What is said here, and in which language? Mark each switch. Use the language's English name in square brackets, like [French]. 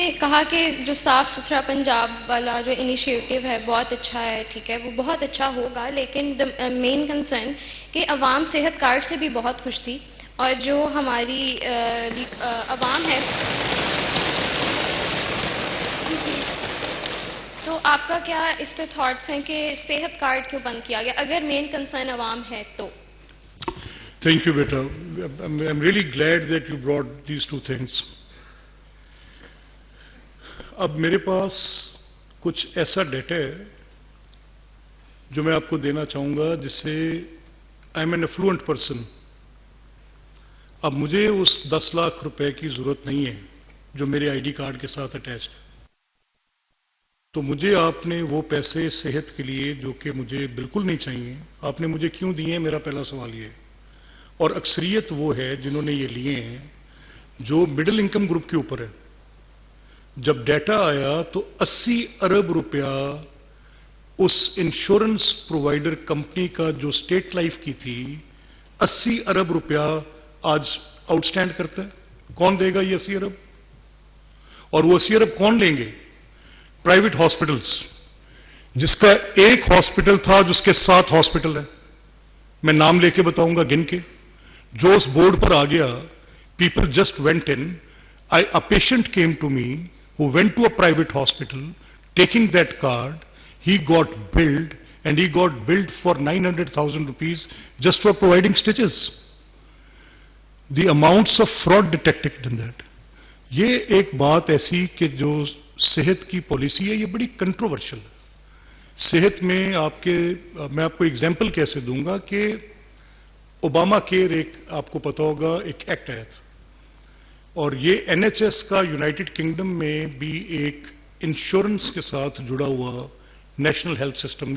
[Urdu] کہا کہ جو صاف ستھرا پنجاب والا جو انیشیٹو ہے بہت اچھا ہے، ٹھیک ہے، وہ بہت اچھا ہوگا، لیکن مین کنسرن کہ عوام صحت کارڈ سے بھی بہت خوش تھی، اور جو ہماری عوام ہے، تو آپ کا کیا اس پہ تھاٹس ہیں کہ صحت کارڈ کیوں بند کیا گیا اگر مین کنسرن عوام ہے تو؟ [English] Thank you, beta. I'm really glad that you brought these two things. [Urdu] اب میرے پاس کچھ ایسا ڈیٹا ہے جو میں آپ کو دینا چاہوں گا، جس سے [English] I am an affluent person. [Urdu] اب مجھے اس 10 لاکھ روپے کی ضرورت نہیں ہے جو میرے آئی ڈی کارڈ کے ساتھ اٹیچ ہے. تو مجھے آپ نے وہ پیسے صحت کے لیے جو کہ مجھے بالکل نہیں چاہیے، آپ نے مجھے کیوں دیے ہیں؟ میرا پہلا سوال یہ ہے. اور اکثریت وہ ہے جنہوں نے یہ لیے ہیں جو مڈل انکم گروپ کے اوپر ہے. جب ڈیٹا آیا تو 80 ارب روپیہ اس انشورنس پرووائڈر کمپنی کا جو اسٹیٹ لائف کی تھی، 80 ارب روپیہ آج آؤٹ سٹینڈ کرتا ہے. کون دے گا یہ 80 ارب؟ اور وہ 80 ارب کون لیں گے؟ پرائیویٹ ہاسپٹلز، جس کا ایک ہاسپٹل تھا جس کے 7 ہاسپٹل ہیں. میں نام لے کے بتاؤں گا گن کے. جو اس بورڈ پر آ گیا، [English] People just went in. A patient came to me who went to a private hospital, taking that card, he got billed, and he got billed for 900,000 rupees just for providing stitches. The amounts of fraud detected in that. [Urdu] یہ ایک بات ایسی کہ جو صحت کی policy ہے، یہ بڑی کنٹروورشل ہے. صحت میں میں آپ کو ایگزامپل کیسے دوں گا کہ اوباما کیئر ایک آپ کو پتا ہوگا ایک ایکٹ آیا تھا، اور یہ این ایچ ایس کا یونائٹڈ کنگڈم میں بھی ایک انشورنس کے ساتھ جڑا ہوا نیشنل ہیلتھ سسٹم.